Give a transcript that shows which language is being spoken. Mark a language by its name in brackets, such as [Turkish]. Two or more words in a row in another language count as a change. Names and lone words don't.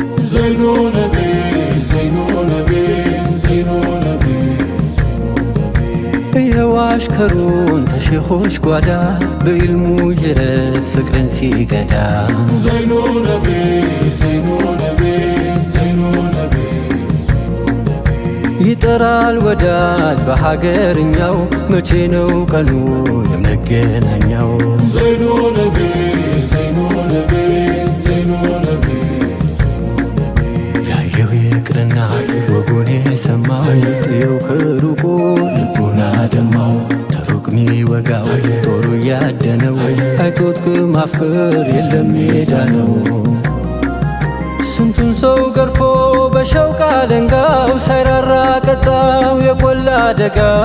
[Arabic] زين نبي، زين نبي، زين نبي، زين نبي። [Amharic] የዋሽከሩን ተሼኾች ጓዳ በኢልሙ ጅረት ፍቅርን ሲገዳ [Arabic] زين نبي، زين نبي، زين نبي። [Amharic] ይጠራል ወዳጅ በሀገርኛው፣ መቼ ነው ቀኑ የመገናኛው? [Arabic] زين نبي، زين نبي، زين نبي። [Amharic] ያየው ይቅርና ወጉን የሰማው ጥየው ከሩቁ ልቡን አደማው። ተሩቅ ሚወጋው ጦሩ ያደነው አይቶት ከማፍቀር የለም ሜዳ ነው። ስንቱን ሰው ገርፎ በሸውቅ አለንጋው ሳይራራ ቀጣው የቆላ አደጋ።